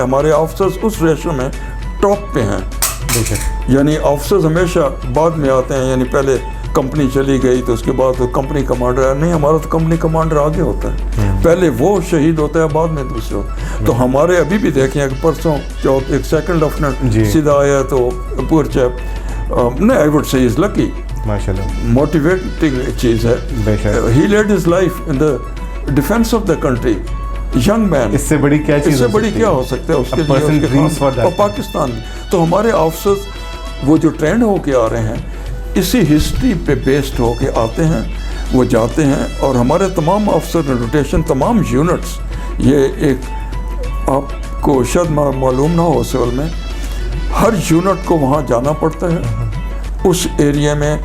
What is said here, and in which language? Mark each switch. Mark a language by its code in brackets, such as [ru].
[ur] ہمارے آفیسرز اس ریشو میں ٹاپ پہ ہیں. یعنی آفیسرز ہمیشہ بعد میں آتے ہیں, یعنی پہلے کمپنی چلی گئی تو اس کے بعد کمپنی کمانڈر, نہیں, ہمارا تو کمپنی کمانڈر آگے ہوتا ہے, پہلے وہ شہید ہوتا ہے, بعد میں دوسرے ہوتا ہے. تو ہمارے ابھی بھی دیکھیں کہ پرسوں جو ایک سیکنڈ لیفٹننٹ سیدھا آیا, تو پور چیپ, نہیں, [en] I would say is lucky, [ur] motivating چیز ہے. [en] He lead his life in the defence of the country. Young men, [ur] اس سے بڑی کیا چیز, اس سے بڑی کیا ہو سکتا ہے اس کے لیے, اور پاکستان. تو ہمارے آفیسرز وہ جو ٹرینڈ ہو کے آ رہے ہیں اسی ہسٹری پہ بیسڈ ہو کے آتے ہیں، وہ جاتے ہیں، اور ہمارے تمام افسر روٹیشن، تمام یونٹس، یہ ایک آپ کو شاید معلوم نہ ہو سول میں ہر یونٹ کو وہاں جانا پڑتا ہے اس ایریا میں.